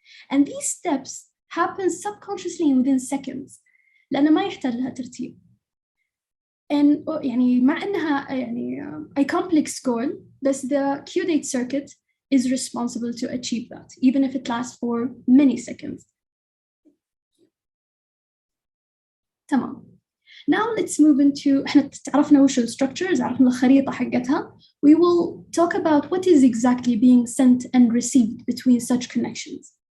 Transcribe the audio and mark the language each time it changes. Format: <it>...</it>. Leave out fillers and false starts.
<en>And these steps happen subconsciously within seconds</en> <ar>لأنه ما يحتاج لها ترتيب.</ar> <en>And</en> <ar>يعني مع أنها يعني</ar> <en>a complex goal, but the caudate circuit is responsible to achieve that, even if it lasts for many seconds.</en> <ar>تمام.</ar> <en>Now let's move into</en> <ar>احنا تعرفنا وش structures, عرفنا الخريطة حقتها.</ar> <en>We will talk about what is exactly being sent and received between such connections.</en>